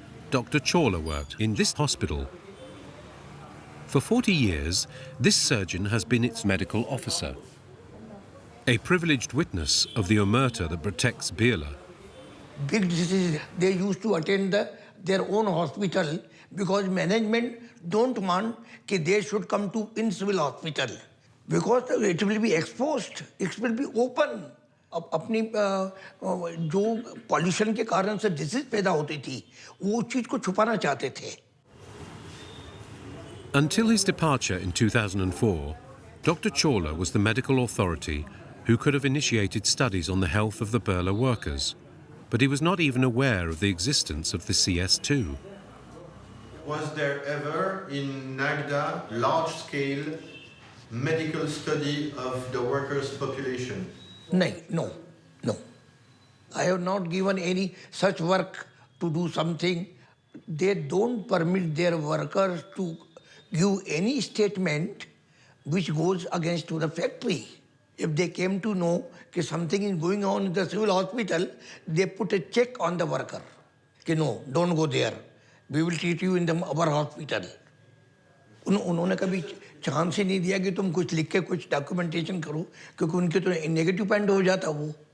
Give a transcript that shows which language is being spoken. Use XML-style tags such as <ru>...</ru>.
<en>Dr. Chawla worked in this hospital. For 40 years, this surgeon has been its medical officer, a privileged witness of the omerta that protects Birla. Big diseases, they used to attend their own hospital because management don't want that they should come to in civil hospital because it will be exposed, it will be open.</en> <hi>अपनी जो pollution के कारण से disease पैदा होती थी वो चीज को छुपाना चाहते थे.</hi> <en>Until his departure in 2004, Dr. Chawla was the medical authority who could have initiated studies on the health of the Birla workers, but he was not even aware of the existence of the CS2. Was there ever in Nagda large-scale medical study of the workers' population? No. I have not given any such work to do something. They don't permit their workers to give any statement which goes against to the factory. If they came to know that something is going on in the civil hospital, they put a check on the worker.</en> <hi>कि</hi> <en>no, don't go there. We will treat you in our hospital.</en> <hi>उन्होंने कभी chance ही नहीं दिया कि तुम कुछ लिख के कुछ डॉक्यूमेंटेशन करो, क्योंकि उनके तो नेगेटिव पॉइंट हो जाता वो.</hi>